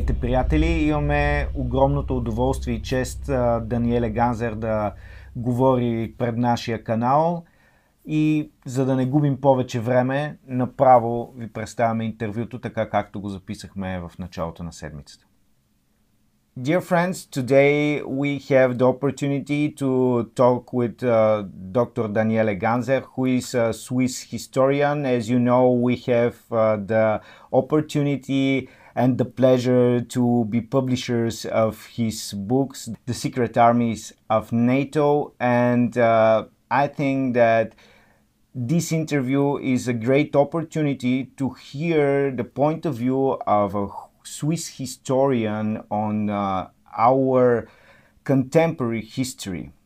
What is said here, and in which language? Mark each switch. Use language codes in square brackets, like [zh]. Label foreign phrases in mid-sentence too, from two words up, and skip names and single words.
[bg] приятели! Имаме огромното удоволствие и чест Даниеле Ганзер да говори пред нашия канал. И за да не губим повече време, направо ви представяме интервюто, така както го записахме в началото на седмицата. [en] Dear friends, today we have the opportunity to talk with Dr. Daniele Ganzer, who is a Swiss historian. As you know, we have the opportunity and the pleasure to be publishers of his books, The Secret Armies of NATO, and I think that this interview is a great opportunity to hear the point of view of a Swiss historian on our contemporary history.